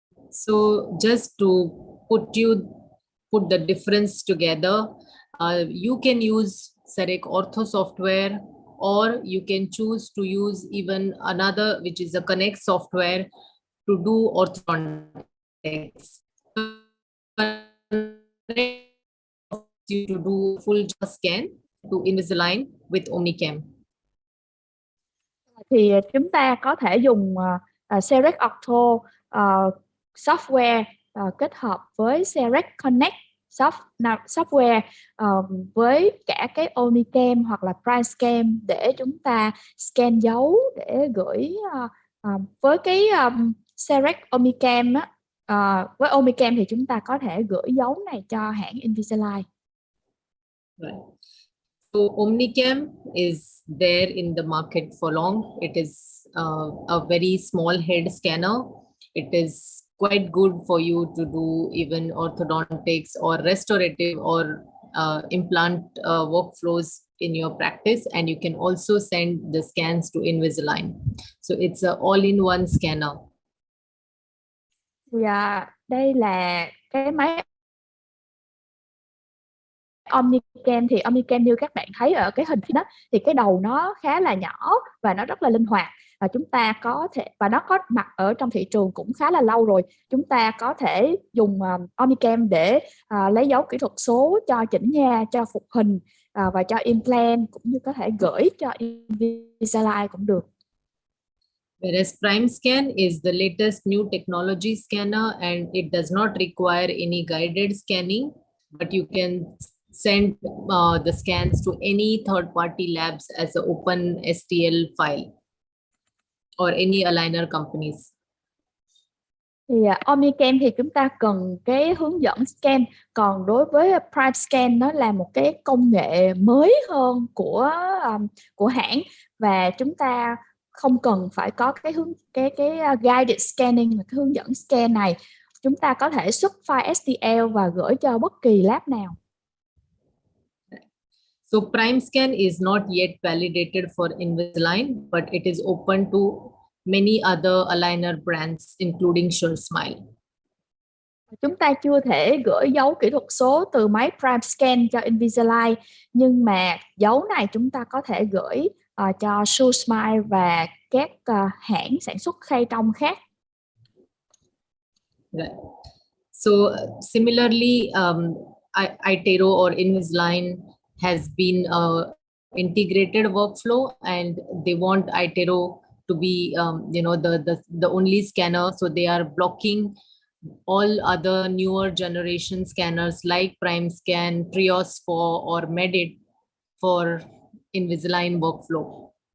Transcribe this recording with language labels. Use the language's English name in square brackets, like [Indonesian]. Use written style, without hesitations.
[English] So just to put the difference together, you can use Cerec Ortho software, or you can choose to use even another, which is a Connect software, to do orthodontics. You to do full scan to Invisalign with Omnicam. [Vietnamese] Thì chúng ta có thể dùng Cerec Ortho software kết hợp với Cerec Connect software với cả cái Omnicam hoặc là Prime Scan để chúng ta scan dấu để gửi với cái Cerec Omnicam với Omnicam thì chúng ta có thể gửi dấu này cho hãng Invisalign. [English] Right. So Omnicam is there in the market for long. It is a very small head scanner. It is quite good for you to do even orthodontics or restorative or implant workflows in your practice, and you can also send the scans to Invisalign. So it's an all-in-one scanner. [Vietnamese] Yeah, đây là cái máy Omnicam. Thì Omnicam như các bạn thấy ở cái hình đó thì cái đầu nó khá là nhỏ và nó rất là linh hoạt, và chúng ta có thể, và nó có mặt ở trong thị trường cũng khá là lâu rồi. Chúng ta có thể dùng Omnicam để lấy dấu kỹ thuật số cho chỉnh nha, cho phục hình và cho implant, cũng như có thể gửi cho Invisalign cũng được. [English] Whereas Prime Scan is the latest new technology scanner, and it does not require any guided scanning, but you can send the scans to any third-party labs as an open STL file or any aligner companies. [Vietnamese] Thì Omnicam thì chúng ta cần cái hướng dẫn scan, còn đối với Prime Scan nó là một cái công nghệ mới hơn của hãng, và chúng ta không cần phải có cái [English] guided scanning, [Vietnamese] cái hướng dẫn scan này. Chúng ta có thể xuất file STL và gửi cho bất kỳ lab nào. [English] So Prime Scan is not yet validated for Invisalign, but it is open to many other aligner brands, including SureSmile. [Vietnamese] Chúng ta chưa thể gửi dấu kỹ thuật số từ máy Prime Scan cho Invisalign, nhưng mà dấu này chúng ta có thể gửi cho Shoe Smile và các hãng sản xuất khay trong khác. [English] Right. So similarly, iTero or Invisalign has been a integrated workflow, and they want iTero to be, the only scanner. So they are blocking all other newer generation scanners like Prime Scan, Trios 4 or Medit for Invisalign workflow.